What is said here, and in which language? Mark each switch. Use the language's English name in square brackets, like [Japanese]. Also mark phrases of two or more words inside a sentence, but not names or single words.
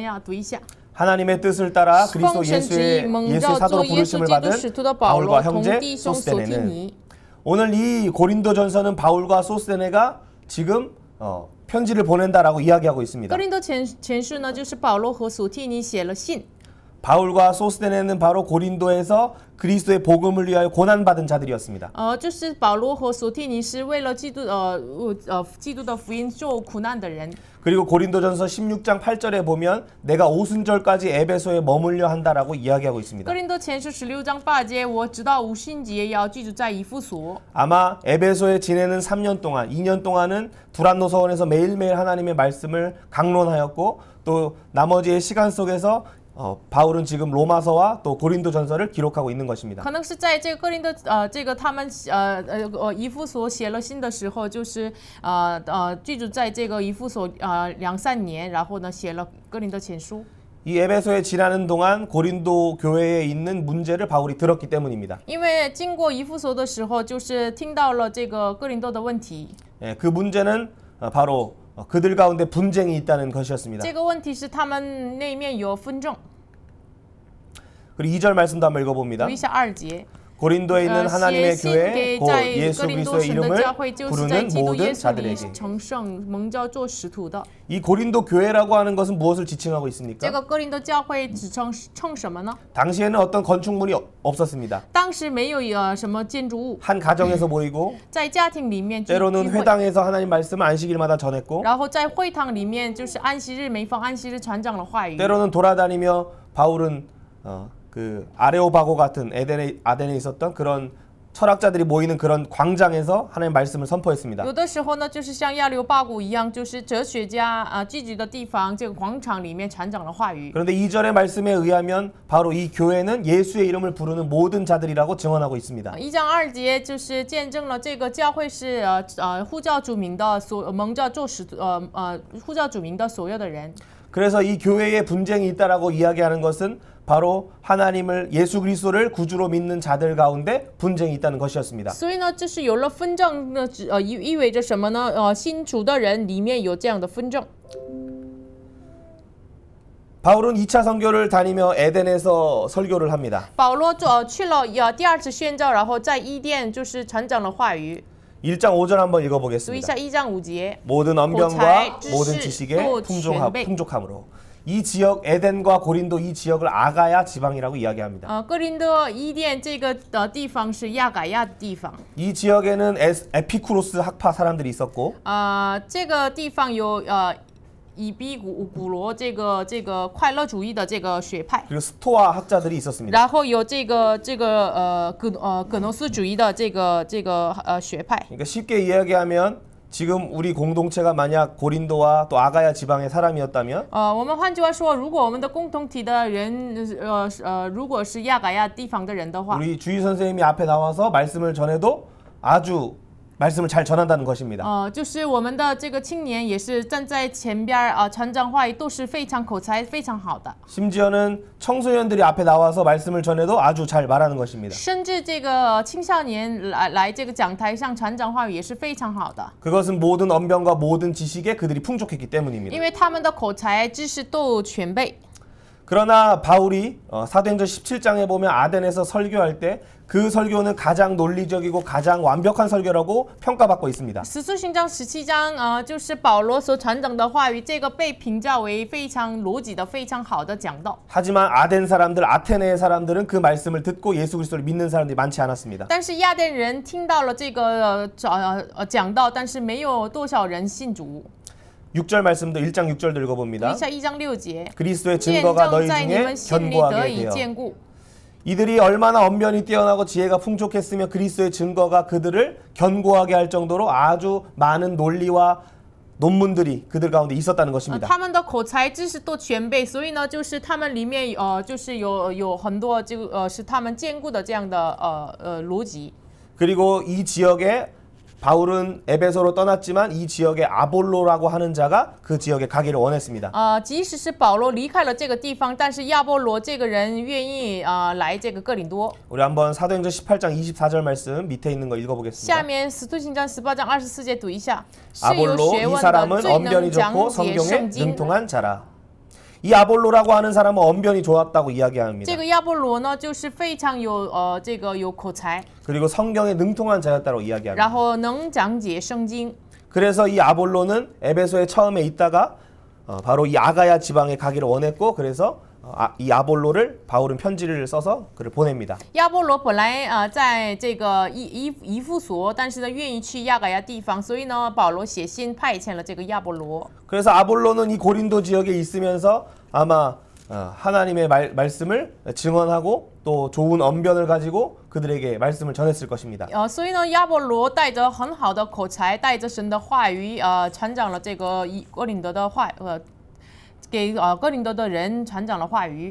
[Chinese] 哥林多前书1章的话语，我们要读一下。 [Korean] 하나님의 뜻을 따라 그리스도 [Chinese] 奉神旨意，蒙 [Korean] 예수의 [Chinese] 召 [Korean] 사도로 [Chinese] 做耶稣 [Korean] 부르심을 [Chinese] 基督 [Korean] 받은 [Chinese] 使徒的保罗 [Korean] 바울과 [Chinese] 同 [Korean] 형제 [Chinese] 弟兄索提 [Korean] 소스데네는 [Chinese] 尼。 [Korean] 오늘 이 고린도전서는 바울과 소스데네가 지금 편지를 보낸다라고 이야기하고 있습니다. [Chinese] 哥林多前书呢，就是保罗和索提尼写了信。 [Korean] 바울과 소스데네는 바로 고린도에서 그리스도의 복음을 위하여 고난받은 자들이었습니다. [Chinese] 就是保罗和索提尼是为了基督基督的福音受苦难的人。 [Korean] 그리고 고린도전서 16장 8절에 보면 내가 오순절까지 에베소에 머물려 한다라고 이야기하고 있습니다. [Chinese] 哥林多前书16章8节，我直到五旬节要居住在以弗所。 [Korean] 아마 에베소에 지내는 3년 동안, 2년 동안은 두란노 서원에서 매일매일 하나님의 말씀을 강론하였고 또 나머지의 시간 속에서 바울은 지금 로마서와 또 고린도전서를 기록하고 있는 것입니다. [Chinese] 可能是在这个哥林多这个他们以弗所写了信的时候，就是居住在这个以弗所2-3年，然后呢写了哥林多前书。 [Korean] 이 에베소에 지나는 동안 고린도 교회에 있는 문제를 바울이 들었기 때문입니다. [Chinese] 因为经过以弗所的时候，就是听到了这个哥林多的问题。 [Korean] 그 문제는 바로 그들 가운데 분쟁이 있다는 것이었습니다. [Chinese] 这个问题是他们那面有纷争。 [Korean] 그리고 2절 말씀도 한번 읽어봅니다. [Chinese] 读一下2节。 [Korean] 고린도에 있는 하나님의 [Chinese] 写信 [Korean] 교회 [Chinese] 给 [Korean] 곧 [Chinese] 在 [Korean] 예수 [Chinese] 哥林多 [Korean] 그리스도의 [Chinese] 神的 [Korean] 이름을 [Chinese] 教会，就是在 [Korean] 부르는 [Chinese] 基督 [Korean] 모든 [Chinese] 耶稣里 [Korean] 자들에게 [Chinese] 成圣蒙召做使徒的。 [Korean] 이 고린도 교회라고 하는 것은 무엇을 지칭하고 [Chinese] 这 [Korean] 있습니까? [Chinese] 个哥林多教会指称什么呢？ [Korean] 당시에는 어떤 건축물이 없었습니다. [Chinese] 当时没有什么建筑物， [Korean] 한 가정에서 모이고 [Chinese] 在家庭里面聚 [Korean] 때로는 [Chinese] 会， [Korean] 회당에서 하나님 말씀을 안식일마다 전했고 [Chinese] 然后在会堂里面就是安息日每逢安息日传讲了话语。 [Korean] 때로는 돌아다니며 바울은 그 아레오바고 같은 아덴에 있었던 그런 철학자들이 모이는 그런 광장에서 하나님의 말씀을 선포했습니다. [Chinese] 有的时候呢，就是像亚流巴谷一样，就是哲学家聚集的地方，这个广场里面传讲了话语。 [Korean] 그런데 2절의 말씀에 의하면 바로 이 교회는 예수의 이름을 부르는 모든 자들이라고 증언하고 있습니다. [Chinese] 1 章2节就是见证了这个教会是呼叫主名的蒙召做使徒呼叫主名的所有的人。 [Korean] 그래서 이 교회에 분쟁이 있다라고 이야기하는 것은 바로 하나님을 예수 그리스도를 구주로 믿는 자들 가운데 분쟁이 있다는 것이었습니다. [Chinese] 所以呢，这是有了纷争呢，意味着什么呢？信主的人里面有这样的纷争。 [Korean] 바울은 2차 선교를 다니며 에덴에서 설교를 합니다. [Chinese] 保罗去了第2次宣教，然后在伊甸就是传讲了话语。 [Korean] 1장 5절 한번 [Chinese] 读一 [Korean] 읽어보겠습니다. [Chinese] 下1章5节。 [Korean] 모든 언변과 고찰, 모든 지식, 지식에 또 전배. 풍족함으로 이 지역 에덴과 고린도 이 지역을 아가야 지방이라고 이야기합니다. [Chinese] 哥林多伊甸这个地方是亚改亚的地方。 [Korean] 이 지역에는 에피쿠로스 학파 사람들이 있었고 [Chinese] 这个地方有以比古罗这个快乐主义的这个学派， [Korean] 그리고 스토아 학자들이 있었습니다. [Chinese] 然后有这个葛诺斯主义的这个学派。 [Korean] 그러니까 쉽게 이야기하면 지금 우리 공동체가 만약 고린도와 또 아가야 지방의 사람이었다면 [Chinese] 我们换句话说，如果我们的共同体的人如果是亚改亚地方的人的话， [Korean] 우리 주의 선생님이 앞에 나와서 말씀을 전해도 아주 말씀을 잘 전한다는 것입니다. [Chinese] 就是我们的这个青年也是站在前边传讲话语都是非常口才非常好的， [Korean] 심지어는 청소년들이 앞에 나와서 말씀을 전해도 아주 잘 말하는 것입니다. [Chinese] 甚至这个青少年来这个讲台上传讲话语也是非常好的， [Korean] 그것은 모든 언변과 모든 지식에 그들이 풍족했기 [Chinese] 因 [Korean] 때문입니다. [Chinese] 为他们的口才知识都全备。 [Korean] 그러나 바울이 사도행전 17장에 보면 아덴에서 설교할 때 그 설교는 가장 논리적이고 가장 완벽한 설교라고 평가받고 있습니다. [Chinese] 使徒行传17章就是保罗所传讲的话语，这个被评价为非常逻辑的、非常好的讲道。 [Korean] 하지만 아덴 사람들, 아테네의 사람들은 그 말씀을 듣고 예수 그리스도를 믿는 사람들이 많지 않았습니다. [Chinese] 但是亚甸人听到了这个讲道，但是没有多少人信主。 [Korean] 6절 말씀도 1장 6절도 [Chinese] 读 [Korean] 읽어봅니다. [Chinese] 一下1章6节， [Korean] 그리스도의 [Chinese] 见 [Korean] 증거가 [Chinese] 证 [Korean] 너희 [Chinese] 在你 [Korean] 중에 [Chinese] 们心里得 [Korean] 견고하게 [Chinese] 以 [Korean] 되어 [Chinese] 坚固。 [Korean] 이들이 얼마나 언변이 뛰어나고 지혜가 풍족했으며 그리스도의 증거가 그들을 견고하게 할 정도로 아주 많은 논리와 논문들이 그들 가운데 있었다는 것입니다. [Chinese] 他们的口才知识都全备，所以呢，就是他们里面就是有很多是他们坚固的这样的逻辑。 [Korean] 그리고 이 지역에 바울은 에베소로 떠났지만 이 지역에 아볼로라고 하는 자가 그 지역에 가기를 원했습니다. [Chinese] 即使是保罗离开了这个地方，但是亚波罗这个人愿意来这个哥林多。 [Korean] 우리 한번 사도행전 18장 24절 말씀 밑에 있는 거 [Chinese] 下 [Korean] 읽어보겠습니다. [Chinese] 面使徒行传18章24节读一下，是有 [Korean] 아볼로 [Chinese] 学 [Korean] 이 [Chinese] 问的， [Korean] 사람은 [Chinese] 最 [Korean] 언변이 [Chinese] 能讲 [Korean] 좋고 [Chinese] 解 [Korean] 성경에 [Chinese] 圣经。 [Korean] 능통한 자라. 이 아볼로라고 하는 사람은 언변이 좋았다고 이야기합니다. [Chinese] 这个亚波罗呢，就是非常这个有口才， [Korean] 그리고 성경에 능통한 자였다고 이야기합니다. [Chinese] 然后能讲解圣经。 [Korean] 그래서 이 아볼로는 에베소에 처음에 있다가 바로 이 아가야 지방에 가기를 원했고 그래서 이 아볼로를 바울은 편지를 써서 그를 보냅니다. [Chinese] 亚波罗本来在这个以弗所，但是呢愿意去亚该亚地方，所以呢保罗写信派遣了这个亚波罗。 [Korean] 그래서 아볼로는 이 고린도 지역에 있으면서 아마 하나님의 말씀을 증언하고 또 좋은 언변을 가지고 그들에게 말씀을 전했을 것입니다. [Chinese] 所以呢亚波罗带着很好的口才，带着神的话语，传讲了这个哥林多的话，给哥林多的人传讲了话语。